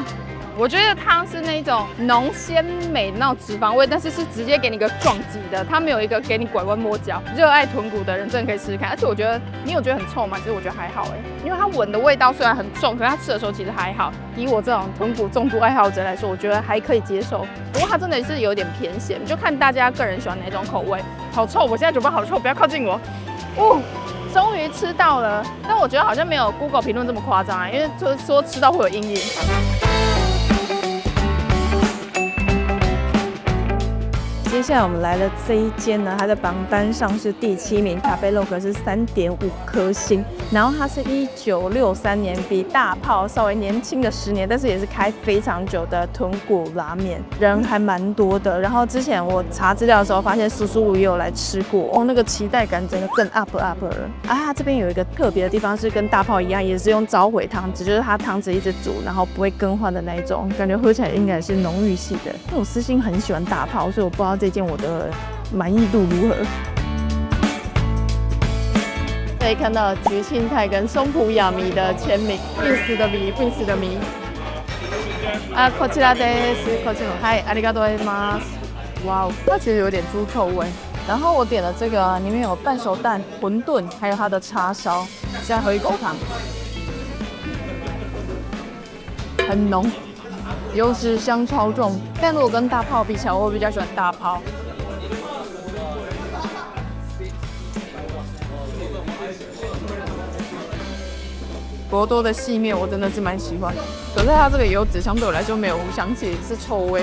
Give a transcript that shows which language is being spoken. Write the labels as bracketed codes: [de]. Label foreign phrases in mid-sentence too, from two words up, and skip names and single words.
[zh] 我觉得汤是那种浓鲜美那种脂肪味，但是是直接给你一個撞擊的，它沒有一個給你拐彎抹角。熱愛豚骨的人真的可以試試看，而且我覺得你有覺得很臭嗎？其實我覺得還好因為它聞的味道雖然很重，可是它吃的時候其實還好。以我這種豚骨重度愛好者來說，我覺得還可以接受。不過它真的是有點偏鹹，就看大家個人喜歡哪種口味。好臭！我現在嘴巴好臭，不要靠近我。終於吃到了，但我覺得好像沒有 Google 評論這麼誇張因為就是說吃到會有陰影。接下來我們來了這一間呢，它的榜單上是第7名，塔貝洛克是3.5顆星。然後它是1963年，比大炮稍微年輕的10年，但是也是開非常久的豚骨拉麵，人還蠻多的。然後之前我查資料的時候，發現叔叔也有來吃過，那個期待感整個更 up 了。它這邊有一個特別的地方是跟大炮一樣，也是用召回湯汁，就是它湯汁一直煮，然後不會更換的那一種，感覺喝起來應該是濃郁系的。因為我私心很喜歡大炮，所以我不知道這件我的滿意度如何。可以看到菊慶泰跟松浦亞彌的簽名 ，Prince 的米 ，Prince 的米。啊， [ja] こちらです。こちら，嗨，ありがとうございます。 [zh] 哇哦，它其實有點豬臭味。然後我點了這個，裡面有半熟蛋、餛飩，還有它的叉燒。現在喝一口湯，很濃，油脂香超重。但如果跟大炮比起來，我比較喜歡大炮。博多的細麵我真的是蠻喜歡，可是它這個油脂相對我來說沒有無香氣，是臭味。